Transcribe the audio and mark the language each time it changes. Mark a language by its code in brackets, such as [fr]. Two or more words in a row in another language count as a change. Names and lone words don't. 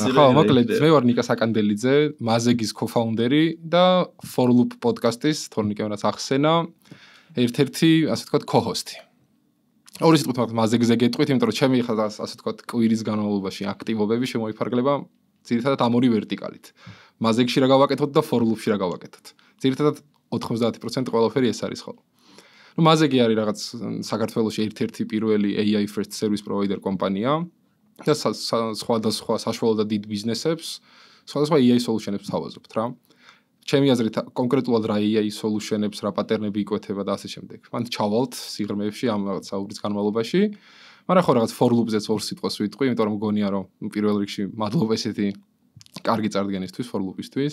[ka] ხო მოკლედ მე ვარ ნიკა საკანდელიძე მაზეგის co-founder-ი და For Loop podcast-ის თორნიკევნაც ახსენა ერთ-ერთი ასე ვთქვათ co-host-ი ორი სიტყვით მაზეგზე გეტყვით იმიტომ რომ ჩემი ხა ასე ვთქვათ კვირის განმავლობაში აქტივობები შემოიფარგლება ძირითადად ამ ორი ვერტიკალით მაზეგში რა გავაკეთოთ და For Loop-ში რა გავაკეთოთ ძირითადად 90% ყველაფერი ეს არის ხოლმე. ნუ მაზეგი არის რაღაც საქართველოში ერთ-ერთი პირველი [en] AI first service provider [ka] კომპანია და სხვადასხვა საშუალო და დიდ ბიზნესებს, სხვადასხვა [en] AI solution- [ka] ებს თავაზობთ რა. ჩემი აზრით კონკრეტულად რა [en] AI solution- [ka] ებს რა პატერნები იკვეთება და ასე შემდეგ. მან ჩავალთ სიღრმეებში ამ რაღაც საუბრის განმავლობაში. მაგრამ ხო რაღაც For Loop-ზეც ორ სიტყვას ვიტყვი, იმიტომ რომ მგონია რომ პირველ რიგში მადლობა ესეთი კარგი წარდგენისთვის For Loop-ისთვის.